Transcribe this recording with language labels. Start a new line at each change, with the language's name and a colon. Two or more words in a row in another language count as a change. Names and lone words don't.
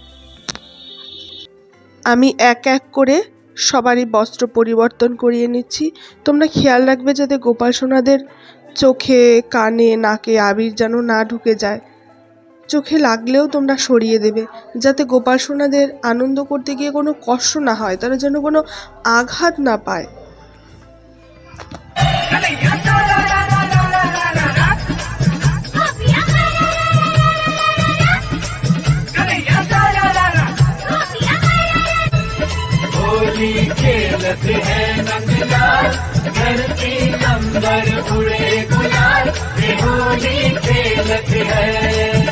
Bangla: আমি এক এক করে সবারই বস্ত্র পরিবর্তন করিয়ে নিচ্ছি। তোমরা খেয়াল রাখবে যাতে গোপাল সোনাদের চোখে, কানে, নাকে আবির যেন না ঢুকে যায়। চোখে লাগলেও তোমরা সরিয়ে দেবে, যাতে গোপাল সোনাদের আনন্দ করতে গিয়ে কোনো কষ্ট না হয়, তারা যেন কোনো আঘাত না পায়।
Hindi: होली खेलते हैं नंदलाल, धरती अंबर उड़े गुलाल, ये होली खेलते हैं।